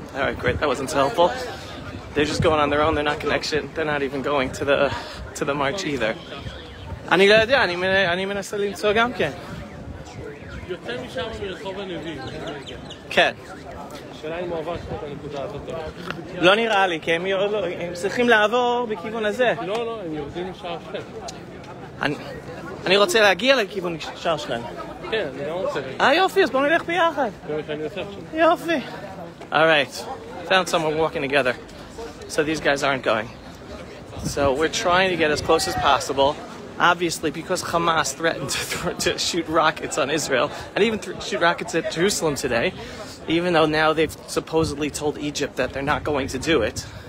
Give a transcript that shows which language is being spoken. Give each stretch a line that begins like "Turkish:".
English: Alright, great. That wasn't so helpful. They're just going on their own. They're not connection. They're not even going to the march either.
Hebrew: אני לא יודע, אני מנסה למצוא גם כן. יוצא משם מרחוב הנביאים. כן. השאלה אם הוא עבר את הנקודה הזאת. לא נראה לי, כי הם צריכים לעבור בכיוון הזה. לא, הם יורדים לשער שכם. אני רוצה להגיע לכיוון שער שכם. כן, אני לא רוצה. יופי, אז בואו נלך ביחד. זה מה שאני עושה עכשיו. יופי.
English: Alright, found someone walking together. So these guys aren't going. So we're trying to get as close as possible. Obviously, because Hamas threatened to shoot rockets on Israel, and even shoot rockets at Jerusalem today, even though now they've supposedly told Egypt that they're not going to do it.